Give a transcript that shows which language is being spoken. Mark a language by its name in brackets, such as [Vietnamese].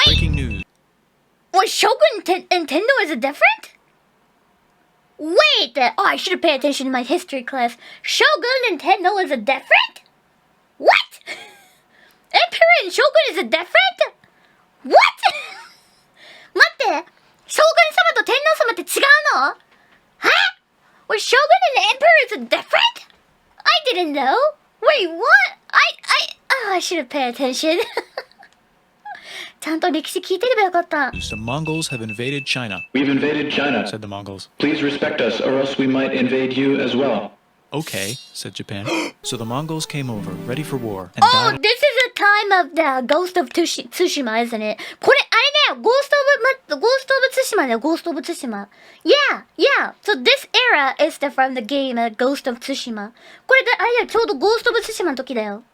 [English] Breaking news. Wait, Shogun and Tendo is it different? Wait! Oh, I should have paid attention in my history class. Shogun and Tendo is it different? What? Emperor and Shogun is it different? What? [Japanese] 待って、将軍様と天皇様って違うの? [English] Huh? Wait, Shogun and Emperor is different? I didn't know. Wait, what? I should have paid attention. [Japanese] ちゃんと歴史聞いてればよかった. [English] The Mongols have invaded China. We've invaded China, said the Mongols. Please respect us, or else we might invade you as well. Okay, said Japan. So the Mongols came over, ready for war, and Oh, died. this is a time of the Ghost of Tsushima, isn't it? [Japanese] これ、あれだよ、Ghost of Tsushima だよ、Ghost of Tsushima. Yeah. [English] So this era is from the game Ghost of Tsushima. [Japanese] これで、あれだよ、ちょうど Ghost of Tsushima の時だよ。